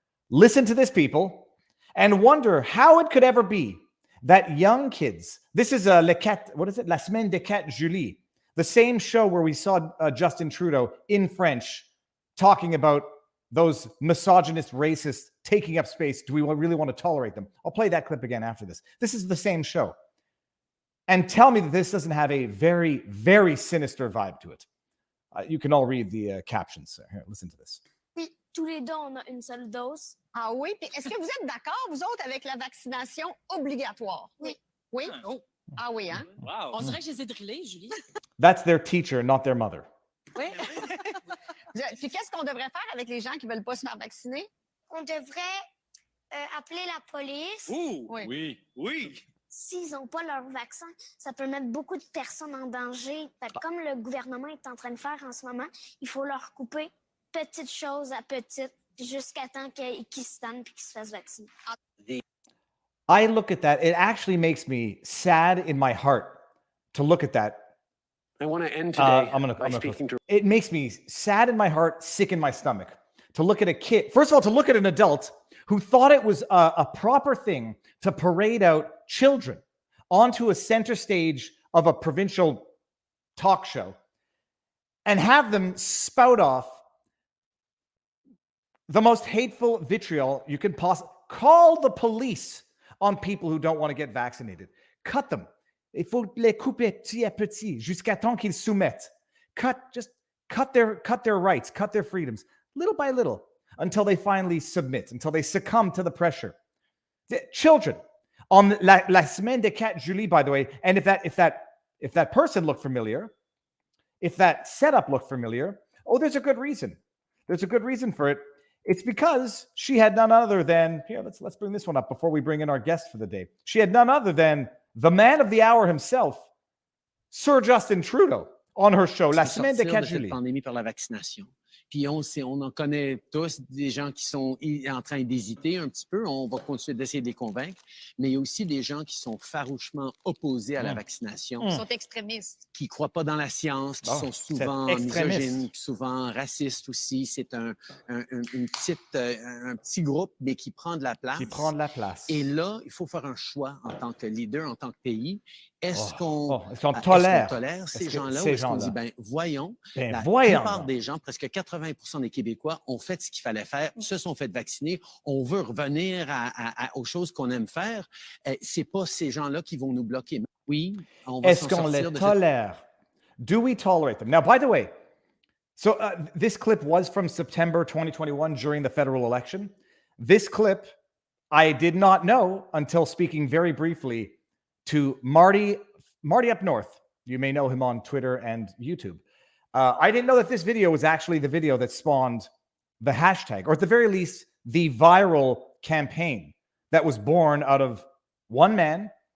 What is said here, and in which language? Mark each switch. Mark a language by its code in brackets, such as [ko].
[en] Listen to this, people, and wonder how it could ever be that young kids, this is La Semaine de 4 Juillet, the same show where we saw Justin Trudeau in French talking about those misogynist racists taking up space. Do we really want to tolerate them? I'll play that clip again after this. This is the same show. And tell me that this doesn't have a very, very sinister vibe to it. You can all read the captions. Here, listen to this. [fr] Oui, tous les deux, on a une seule dose. Ah oui? Puis est-ce que vous êtes d'accord, vous autres, avec la vaccination obligatoire? Oui. Oui? Ah oui, hein? [en] Wow. [fr] On dirait que je les ai drillés, Julie. [en] That's their teacher, not their mother. [fr] Oui. Puis qu'est-ce qu'on devrait faire avec les gens qui ne veulent pas se faire vacciner? On devrait appeler la police. Oui. S'ils n'ont pas leur vaccin, ça peut mettre beaucoup de personnes en danger. Comme le gouvernement est en train de faire en ce moment, il faut leur couper petite chose à petite jusqu'à temps qu'ils se tannent et qu'ils se fassent vacciner. [en] I look at that. It actually makes me sad in my heart to look at that. I want to end today by speaking to... It makes me sad in my heart, sick in my stomach to look at a kid. First of all, to look at an adult who thought it was a proper thing to parade out children onto a center stage of a provincial talk show and have them spout off the most hateful vitriol you can possibly call the police on people who don't want to get vaccinated. Cut them. [fr] Il faut les couper petit à petit jusqu'à temps qu'ils soumettent. [en] Cut their rights, cut their freedoms, little by little, until they finally submit, until they succumb to the pressure. The children on la Semaine de 4 Juillet, by the way, and if that person looked familiar, if that setup looked familiar, there's a good reason. There's a good reason for it. It's because she had none other than, here, let's bring this one up before we bring in our guest for the day. She had none other than the man of the hour himself, Sir Justin Trudeau, on her show, La Semaine de 4 Juillet. [fr] Pandémie par la vaccination. Puis on en connaît tous des gens qui sont en train d'hésiter un petit peu. On va continuer d'essayer de les convaincre. Mais il y a aussi des gens qui sont farouchement opposés à la vaccination. Ils sont extrémistes. Qui ne croient pas dans la science, qui sont souvent misogynes, souvent racistes aussi. C'est un petit groupe, mais qui prend de la place. Qui prend de la place. Et là, il faut faire un choix en tant que leader, en tant que pays. Est-ce qu'on tolère ces gens-là ou est-ce qu'on dit, voyons, la voyons plupart des gens, presque 80% des Québécois ont fait ce qu'il fallait faire, se sont fait vacciner, on veut revenir aux choses qu'on aime faire. C'est pas ces gens-là qui vont nous bloquer. Oui, on va Est-ce qu'on les tolère? [en] Do we tolerate them? Now, by the way, So this clip was from September 2021 during the federal election. This clip I did not know until speaking very briefly to Marty up north. You may know him on Twitter and YouTube. I didn't know that this video was actually the video that spawned the hashtag, or at the very least, the viral campaign that was born out of one man